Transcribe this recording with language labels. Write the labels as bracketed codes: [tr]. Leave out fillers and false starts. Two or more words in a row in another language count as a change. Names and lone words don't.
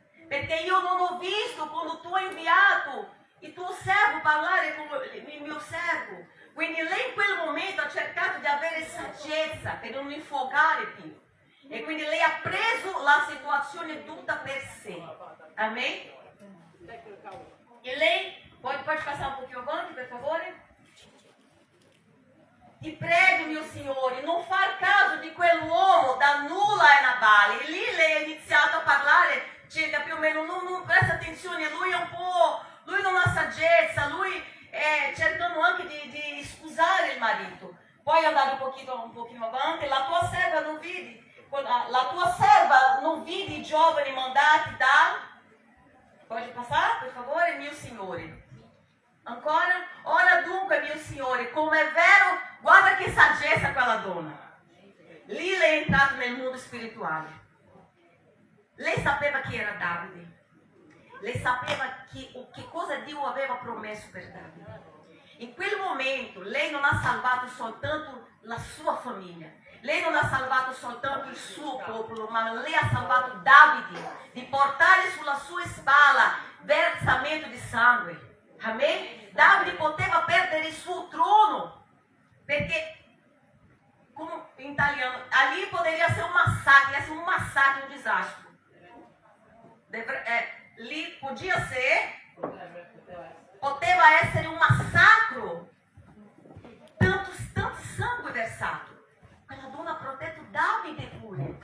[it] Perché io non ho visto quando tu hai inviato il tuo servo parlare con il mio servo. Quindi lei in quel momento ha cercato di avere saggezza per non infogare più. E quindi lei ha preso la situazione tutta per sé. [pt] Amém? E lei, pode passar um pouquinho avanti, [it] per favore? Ti prego, mio Signore, non far caso di quell'uomo da nulla e Nabale. E lì lei ha iniziato a parlare circa più o meno, non presta attenzione, lui è un po', lui non ha saggezza, lui cercando anche di scusare il marito. Poi andare un pochino avanti, la tua serva non vidi i giovani mandati da... [pt] Pode passar, [it] per favore, mio Signore? Ancora? Ora dunque, mio Signore, come è vero, guarda che saggezza quella donna. Lì lei è entrata nel mondo spirituale. Lei sapeva chi era Davide. Lei sapeva che cosa Dio aveva promesso per Davide. In quel momento lei non ha salvato soltanto la sua famiglia. Lei non ha salvato soltanto il suo popolo, ma lei ha salvato Davide di portare sulla sua spalla versamento di sangue. Amen? Davide poteva perdere il suo trono, perché, come in italiano, [pt] ali poderia [it] essere un massacre, un disastro. Lì poteva essere un massacro, tanto sangue versato. Quella donna ha protetto Davide pure.